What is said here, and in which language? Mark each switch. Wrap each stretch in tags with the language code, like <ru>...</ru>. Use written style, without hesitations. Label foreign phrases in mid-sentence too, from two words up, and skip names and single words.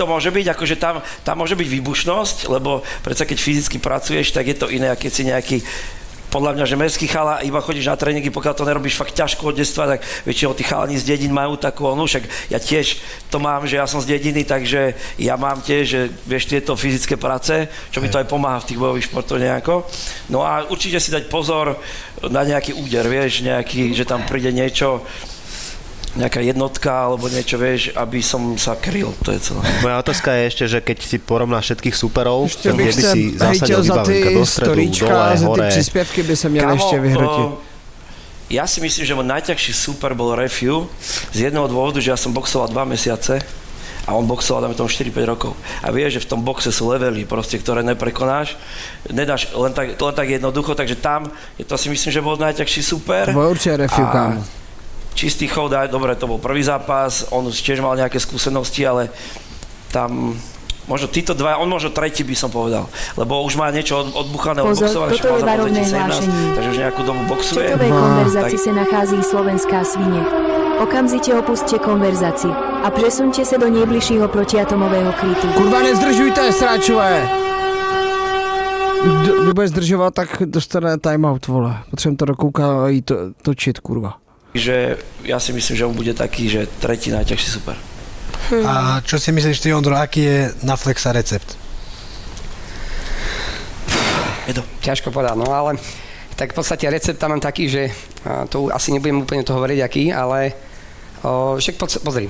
<sk>môže byť, akože tam môže byť výbušnosť, lebo predsa keď fyzicky pracuješ, tak je to iné, keď si nejaký, podľa mňa, že mestský chala, iba chodíš na tréningy, pokiaľ to nerobíš fakt ťažko od detstva, tak väčšinou tí chalani z dedín majú takú onu, však ja tiež to mám, že ja som z dediny, takže ja mám tiež, že vieš, tieto fyzické práce, čo mi to aj pomáha v tých bojových športoch nejako. No a určite si dať pozor na nejaký úder, vieš, nejaký, že tam príde niečo, nejaká jednotka alebo niečo, vieš, aby som sa kryl, to je celé. Moja otázka je ešte, že keď si porovnáš všetkých superov,</sk> <cs>Ještě</cs> <sk>kde</sk> <cs>bych</cs> <sk>by</sk> <cs>se</cs> <sk>si zasadil</sk> <cs>hejtil za ty</cs> <sk>vybavenka do stredu,</sk> <cs>storíčka,</cs> <sk>dole,</sk> <cs>za ty</cs> <sk>hore.</sk> <cs>příspěvky by se měly Kámo, ještě vyhrotit.</cs> <sk>Ja si myslím, že môj najťažší super bol Refiu z jedného dôvodu, že ja som boxoval 2 mesiace a on boxoval, dáme tomu 4-5 rokov. A vieš, že v tom boxe sú levely, proste, ktoré neprekonáš. Nedáš len tak jednoducho, takže tam, to si myslím, že bol najťažší super.</sk> <cs>To určitě refiu, kámo.</cs> <sk>Čistý chod, dobre, to bol prvý zápas, on už tiež mal nejaké skúsenosti, ale tam možno títo dva, on možno tretí by som povedal, lebo už má niečo odbuchané od boxovania,</sk> <cs>toto je varovné hlášenie.</cs> <sk>takže už nejakú dobu</sk> <cs>V</cs> <sk>boxuje.</sk> <cs>četovej konverzaci se nachází slovenská svině. Okamžitě opusťte konverzaci a přesuňte se do nejbližšího protiatomového krytu. Kurva, nezdržujte, sráčové! Kdo bude zdržovat, tak dostane timeout, vole. Potřebujeme to dokoukat a jít točit, kurva.</cs> <sk>Že ja si myslím, že on bude taký, že tretí najťažší super. A čo si myslíš ty, Ondro, aký je na Flexa recept? Ťažko povedať, no ale tak v podstate recept tam mám taký, že to asi nebudem úplne to hovoriť aký, ale však pozri.</sk>